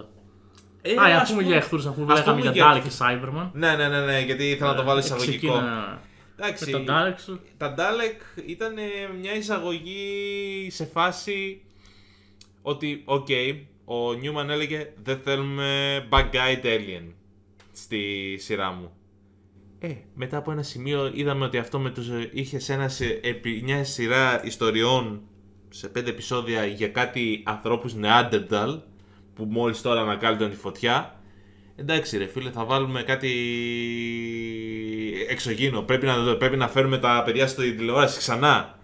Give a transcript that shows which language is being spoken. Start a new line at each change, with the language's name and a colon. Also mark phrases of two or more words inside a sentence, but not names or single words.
Greek: Να πούμε για εχθρούς αφού λέγαμε για Dalek και Cyberman. Ναι, γιατί ήθελα να το βάλω εισαγωγικό. Εντάξει, με τα Dalek. Τα Dalek ήταν μια εισαγωγή σε φάση ότι, ο Newman έλεγε δεν θέλουμε
English: bad guy alien
Greek: στη σειρά μου. Μετά από ένα σημείο είδαμε ότι αυτό με τους είχε σε μια σειρά ιστοριών σε 5 επεισόδια για κάτι ανθρώπους Neanderthal που μόλις τώρα ανακάλυπταν τη φωτιά. Εντάξει ρε φίλε, θα βάλουμε κάτι εξωγήινο, πρέπει να φέρουμε τα παιδιά στη τηλεόραση ξανά.